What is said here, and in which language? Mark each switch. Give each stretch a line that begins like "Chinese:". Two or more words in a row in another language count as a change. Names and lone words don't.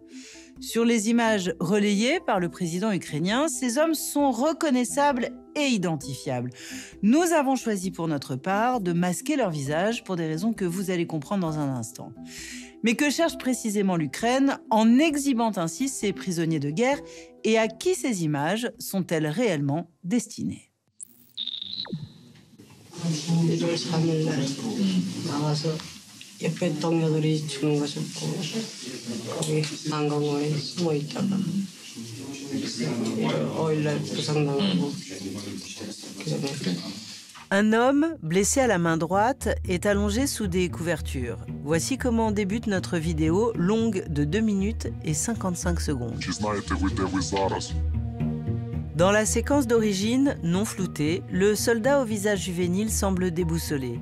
French: Sur les images relayées par le président ukrainien, ces hommes sont reconnaissables et identifiables. Nous avons choisi pour notre part de masquer leur visage pour des raisons que vous allez comprendre dans un instant. Mais que cherche précisément l'Ukraine en exhibant ainsi ses prisonniers de guerre et à qui ces images sont-elles réellement destinées?
Korean: 옆에 동료들이 죽은 것을 보고 거기 한강공원에 숨어 있다가 5일날 부상당하고 그다음에
French: Un homme, blessé à la main droite, est allongé sous des couvertures. Voici comment débute notre vidéo, longue de 2 minutes et 55 secondes. Dans la séquence d'origine, non floutée, le soldat au visage juvénile semble déboussolé.